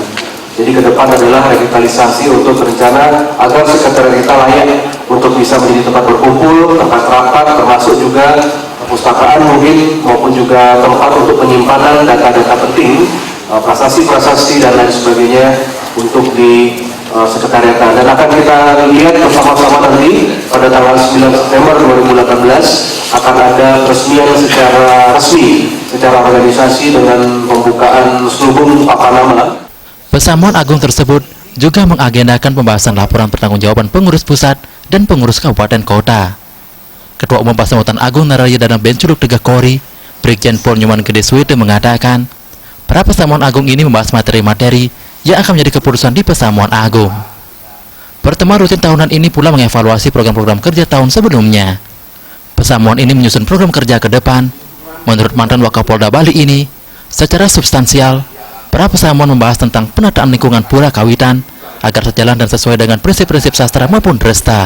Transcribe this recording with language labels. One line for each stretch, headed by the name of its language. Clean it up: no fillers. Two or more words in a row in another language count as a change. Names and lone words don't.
Indonesian: Jadi ke depan adalah revitalisasi untuk rencana agar sekretariat kita layak untuk bisa menjadi tempat berkumpul, tempat rapat, termasuk juga perpustakaan mungkin, maupun juga tempat untuk penyimpanan data-data penting, prasasti-prasasti dan lain sebagainya untuk di sekretariat. Dan akan kita lihat bersama-sama nanti pada tanggal 9 September 2018 akan ada peresmian secara resmi, secara organisasi dengan pembukaan selubung papanama. Pesamuan agung tersebut juga mengagendakan pembahasan laporan pertanggungjawaban pengurus pusat dan pengurus kabupaten kota. Ketua Umum Persatuan Agung Nararia dalam Benculuk Tegah Kori, Brigjen Pol Nyoman Gede Suwete mengatakan, para pesamuan agung ini membahas materi-materi yang akan menjadi keputusan di pesamuan agung. Pertemuan rutin tahunan ini pula mengevaluasi program-program kerja tahun sebelumnya. Pesamuan ini menyusun program kerja ke depan. Menurut mantan Wakapolda Bali ini, secara substansial, para pesamuan membahas tentang penataan lingkungan Pura Kawitan agar sejalan dan sesuai dengan prinsip-prinsip sastra maupun dresta.